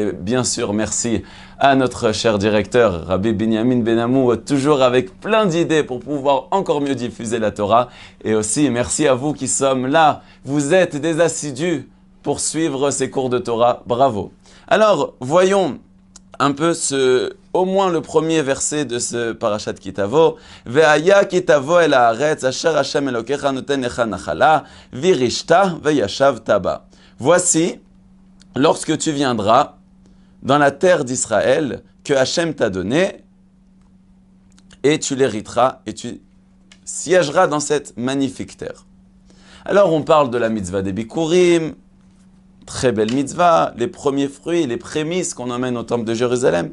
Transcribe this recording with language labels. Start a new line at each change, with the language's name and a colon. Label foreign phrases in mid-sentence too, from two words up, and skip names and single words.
French: Et bien sûr, merci à notre cher directeur, Rabbi Binyamin Benamou, toujours avec plein d'idées pour pouvoir encore mieux diffuser la Torah. Et aussi, merci à vous qui sommes là, vous êtes des assidus pour suivre ces cours de Torah, bravo. Alors, voyons un peu au moins le premier verset de ce parashat Ki Tavo.
Hebrew: והיה כי תבוא אל הארץ אשר השם אלוקיך נותן לך נחלה וירשתה וישבת בה.
French: Voici, lorsque tu viendras dans la terre d'Israël que Hashem t'a donnée, et tu l'hériteras et tu siégeras dans cette magnifique terre. Alors on parle de la mitzvah des Bikurim, très belle mitzvah, les premiers fruits, les prémices qu'on emmène au temple de Jérusalem.